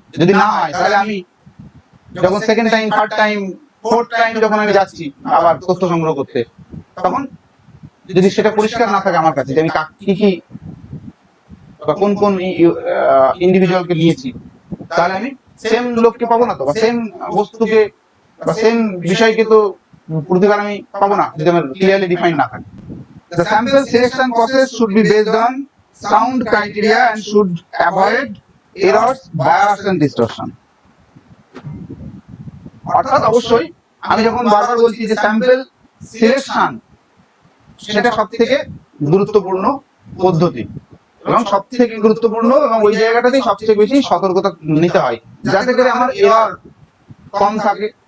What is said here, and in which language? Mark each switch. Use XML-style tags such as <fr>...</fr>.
<bn>যদি না হয় তাহলে আমি যখন second time, third time, fourth time যখন আমি যাচ্ছি আবার তথ্য সংগ্রহ করতে, তখন যদি সেটা পরিষ্কার না থাকে আমার কাছে যে আমি কি কি বা কোন কোন ইন্ডিভিজুয়ালকে নিয়েছি, তাহলে আমি সেম লোককে পাবো না তো, বা সেম বস্তুকে বা সেম বিষয়কে তো প্রতিবার আমি পাবো না যদি আমার ক্লিয়ারলি ডিফাইন্ড না থাকে।</bn> <en>The sample selection process should be based on sound criteria and should avoid errors, bias and distortion.</en> <bn>অর্থাৎ অবশ্যই আমি যখন বারবার বলছি যে স্যাম্পল সিলেকশন সেটা সবথেকে গুরুত্বপূর্ণ পদ্ধতি এবং সবথেকে গুরুত্বপূর্ণ এবং ওই জায়গাটাতেই সবচেয়ে বেশি সতর্কতা নিতে হয় যাতে করে আমার এরর কম থাকে।</bn>